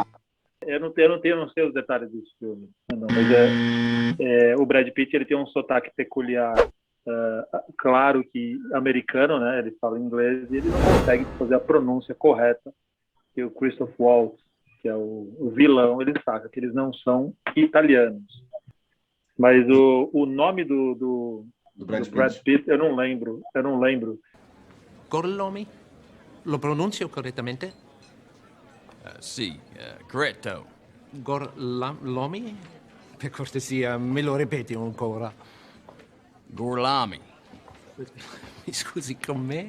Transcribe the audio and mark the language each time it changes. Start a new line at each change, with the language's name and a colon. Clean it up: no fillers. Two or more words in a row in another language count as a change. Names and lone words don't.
Portuguese: Eu não sei os detalhes desse filme, mas o Brad Pitt ele tem um sotaque peculiar, claro que americano, né? Ele fala inglês e ele não consegue fazer a pronúncia correta. E o Christoph Waltz, que é o vilão, ele saca que eles não são italianos. Mas o nome do Brad Pitt, eu não lembro.
Italian: Gorlomi? Lo pronuncio correttamente? Sì, corretto. Gorlomi? Per cortesia, me lo ripeti ancora? Gorlami. Mi scusi, con me?